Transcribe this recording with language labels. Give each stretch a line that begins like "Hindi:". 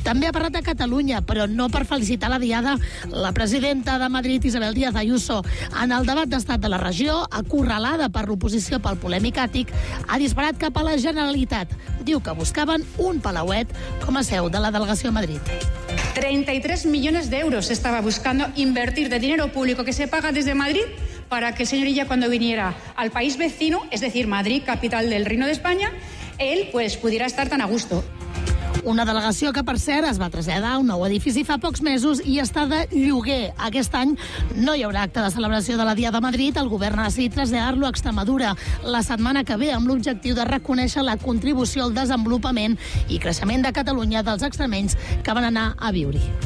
Catalan: També ha parlat de Catalunya, però no per felicitar la diada, la presidenta de Madrid, Isabel Díaz Ayuso. En el debat d'estat de la regió, acorralada per l'oposició pel polèmic àtic, ha disparat cap a la Generalitat. Diu que buscaven un palauet com a seu de la delegació a Madrid.
Spanish: 33 millones de euros estaba buscando invertir de dinero público que se paga desde Madrid para que el señor Illa, cuando viniera al país vecino, es decir, Madrid, capital del Reino de España, él pues pudiera estar tan a gusto.
Catalan: Una delegació que, per cert, es va traslladar a un nou edifici fa pocs mesos i està de lloguer. Aquest any no hi haurà acte de celebració de la Diada a Madrid. El govern ha decidit traslladar-lo a Extremadura la setmana que ve, amb l'objectiu de reconèixer la contribució al desenvolupament i creixement de Catalunya dels extremenys que van anar a viure-hi.